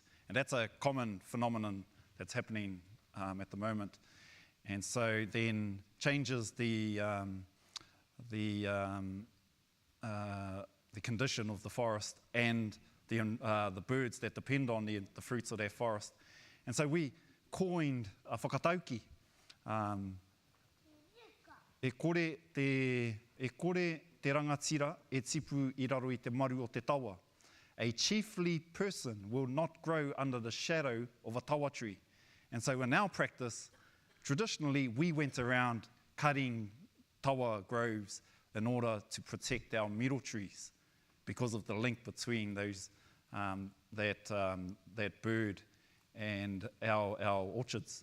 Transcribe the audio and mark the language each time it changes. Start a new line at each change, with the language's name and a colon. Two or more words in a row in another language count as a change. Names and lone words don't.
English: And that's a common phenomenon that's happening at the moment. And so then changes the condition of the forest and the birds that depend on the fruits of that forest. And so we coined a whakatauki.
Māori: E kore te rangatira e tipu I raro I te maru o te tawa.
English: A chiefly person will not grow under the shadow of a tawa tree. And so in our practice, traditionally we went around cutting tawa groves in order to protect our middle trees because of the link between those that bird and our orchards.